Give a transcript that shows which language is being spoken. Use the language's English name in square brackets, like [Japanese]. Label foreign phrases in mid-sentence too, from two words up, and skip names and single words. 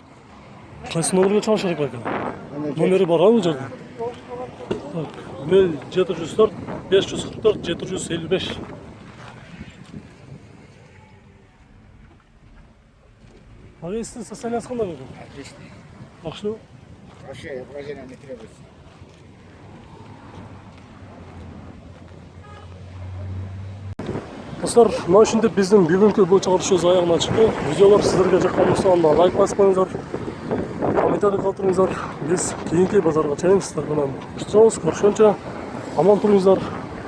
[Kyrgyz] Кайсы номерге чалыш керек экен? Номери бар бул жерде. Так, 0704 544 755. Авенстин состояниясы кандай болду? [Russian] Отлично. [Kyrgyz] Жакшы. [Russian] Вообще, вложения не требуется. [Kyrgyz] Достар, мына ушинтип биздин бүгүнкү бул чыгарышыбыз аягына чыкты. Видеолор сиздерге жаккан болсо анда лайк басып коюңуздар. Комментарий калтырыңыздар. Биз кийинки базарга чейин сиздер менен коштошобуз. Көрүшкөнчө аман туруңуздар.